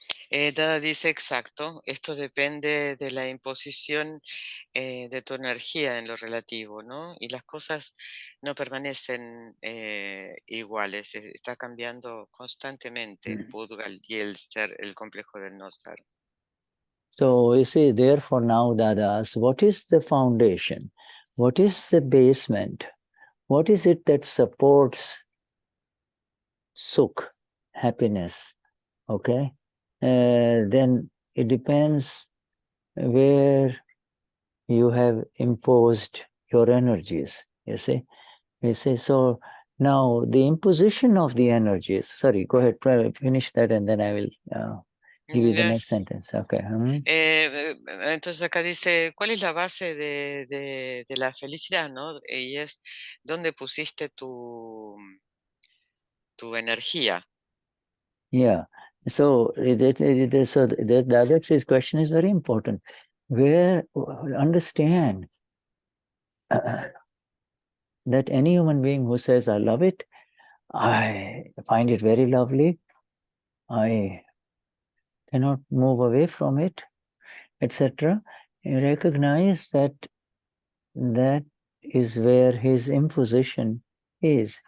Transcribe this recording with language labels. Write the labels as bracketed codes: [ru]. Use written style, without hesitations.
[es] Dada dice exacto, esto depende de la imposición de tu energía en lo relativo, ¿no? Y las cosas no permanecen iguales, está cambiando constantemente Pudgal y el complejo del no ser. [en] So you see, therefore now Dadas, what is the foundation? What is the basement? What is it that supports sukh, happiness? Okay? Then it depends where you have imposed your energies, you see. You see, so now the imposition of the energies, sorry, go ahead, finish that and then I will give you the next sentence. Okay. [es] Entonces acá dice, ¿cuál es la base de la felicidad, no? Y es, ¿dónde pusiste tu energía? [en] Yeah. So the Dadatri's question is very important. Understand that any human being who says, I love it, I find it very lovely, I cannot move away from it, etc., recognize that is where his imposition is.